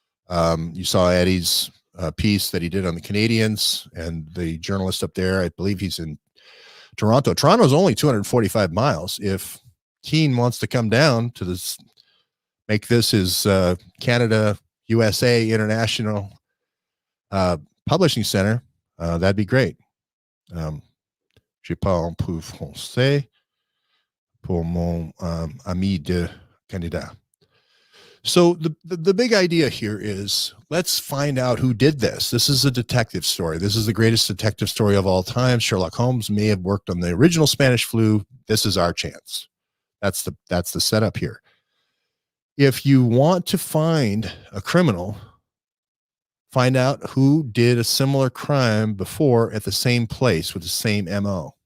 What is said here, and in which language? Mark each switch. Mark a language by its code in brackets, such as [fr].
[en] You saw Eddie's piece that he did on the Canadians, and the journalist up there, I believe he's in Toronto. Toronto's only 245 miles. If Keene wants to come down to this, make this his Canada, USA International Publishing Center, that'd be great. [fr] Je parle un peu français pour mon ami de Canada. [en] So the big idea here is, let's find out who did this. This is a detective story. This is the greatest detective story of all time. Sherlock Holmes may have worked on the original Spanish flu. This is our chance. That's the setup here. If you want to find a criminal, find out who did a similar crime before at the same place with the same MO.